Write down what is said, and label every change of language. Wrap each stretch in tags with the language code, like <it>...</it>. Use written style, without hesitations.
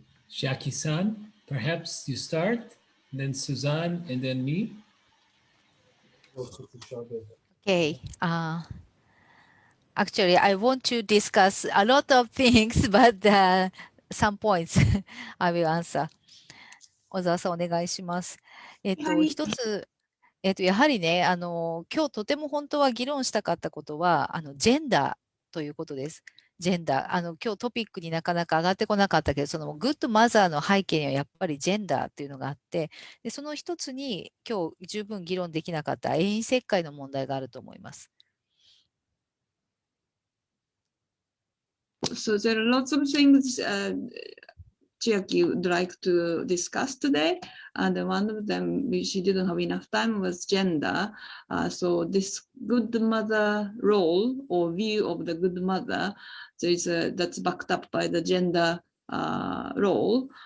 <en>Chiaki-san, perhaps you start, then Suzanne, and then me. Okay. Actually, I want to discuss a lot of things, but some points I will answer.</en> <ja>小沢さん、お願いします。一つ、やはりね、今日とても本当は議論したかったことは、ジェンダーということです。ジェンダー。今日トピックになかなか上がってこなかったけど、そのグッドマザーの背景にはやっぱりジェンダーっていうのがあって、でその一つに今日十分議論できなかった遠因切開の問題があると思います。</ja> <en>So there are lots of things Chiaki would like to discuss today, and one of them, she didn't have enough time, was gender. So this good mother role or view of the good mother, that's backed up by the gender role.</en>